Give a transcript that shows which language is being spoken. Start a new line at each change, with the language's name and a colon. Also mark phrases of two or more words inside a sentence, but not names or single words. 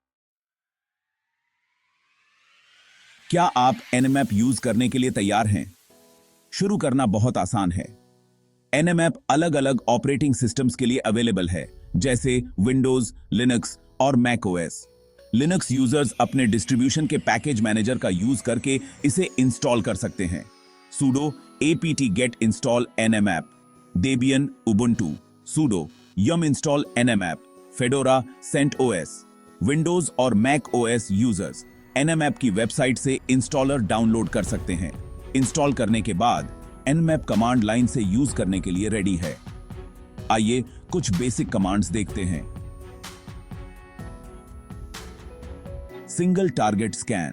Hindi: क्या आप एनएमएप यूज करने के लिए तैयार हैं? शुरू करना बहुत आसान है। एनएमएप अलग अलग
English: operating systems
Hindi: के लिए अवेलेबल है, जैसे विंडोज, लिनक्स और मैक ओएस। लिनक्स यूजर्स अपने डिस्ट्रीब्यूशन के
English: package manager
Hindi: का यूज करके इसे इंस्टॉल कर सकते हैं।
English: sudo apt get install nmap, debian ubuntu, sudo yum install nmap, fedora CentOS।
Hindi: विंडोज और मैक ओएस यूजर्स Nmap की वेबसाइट से
English: installer download
Hindi: कर सकते हैं। इंस्टॉल करने के बाद Nmap
English: command line
Hindi: से यूज करने के लिए रेडी है। आइए कुछ
English: basic commands
Hindi: देखते हैं।
English: single target scan.